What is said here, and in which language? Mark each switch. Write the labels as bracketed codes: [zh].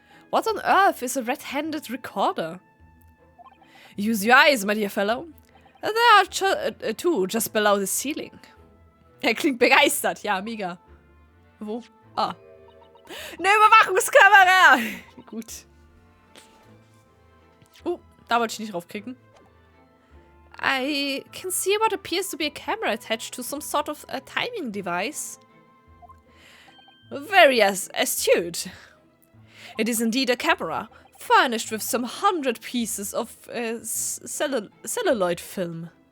[en] What on earth is a red-handed recorder? Use your eyes, my dear fellow. There are two just below the ceiling. [de] Er klingt begeistert. Ja, mega. Wo? Ah. Eine Überwachungskamera! Gut. Da wollte ich nicht draufklicken. [en] I can see what appears to be a camera attached to some sort of a timing device. Very astute. It is indeed a camera, furnished with some 100 pieces of celluloid film.